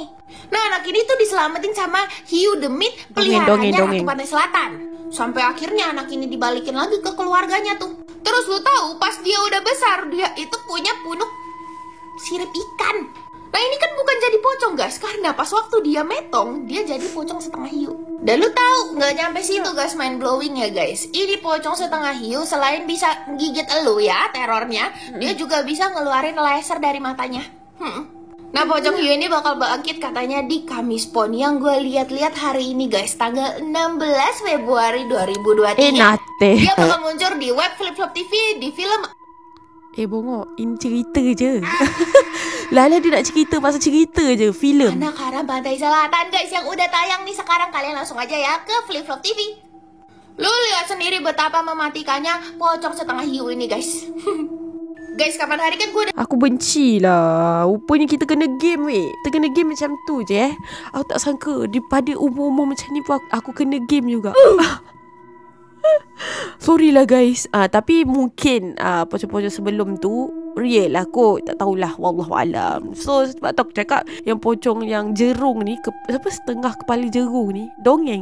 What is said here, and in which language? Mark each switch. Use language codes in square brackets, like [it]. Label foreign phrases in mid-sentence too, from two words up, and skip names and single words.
[id] Nah, anak ini tuh diselamatin sama hiu demit peliharaannya Ratu Pantai Selatan. Sampai akhirnya anak ini dibalikin lagi ke keluarganya tuh. Terus lu tahu pas dia udah besar, dia itu punya punuk sirip ikan. Nah, ini kan bukan jadi pocong guys, karena pas waktu dia metong, dia jadi pocong setengah hiu. Dan lu tahu, nggak nyampe situ guys, [en] mind blowing [id] ya guys. Ini pocong setengah hiu selain bisa gigit elu ya terornya, dia juga bisa ngeluarin laser dari matanya. Nah, pocong hiu ini bakal bangkit katanya di Kamis Pon yang gue lihat-lihat hari ini guys, tanggal 16 Februari 2023. Dia bakal muncul di web Flip Flop TV, di film Bongo, [ms] ini cerita je. Lala dia nak cerita pasal cerita je, filem. [id] Anak Haram Pantai Selatan guys, yang udah tayang nih sekarang. Kalian langsung aja ya ke Flip Flop TV. Lu lihat sendiri betapa mematikannya pocong setengah hiu ini guys. Guys, kapan hari kan gue udah... [ms] Aku benci lah. Rupanya kita kena game weh. Kita kena game macam tu je Aku tak sangka daripada umur-umur macam ni pun aku kena game juga. Sorry lah guys. Tapi mungkin pocong-pocong sebelum tu real lah kot. Tak tahulah, wallahualam. So sebab tu aku cakap yang pocong yang jerung ni setengah kepala jerung ni dongeng.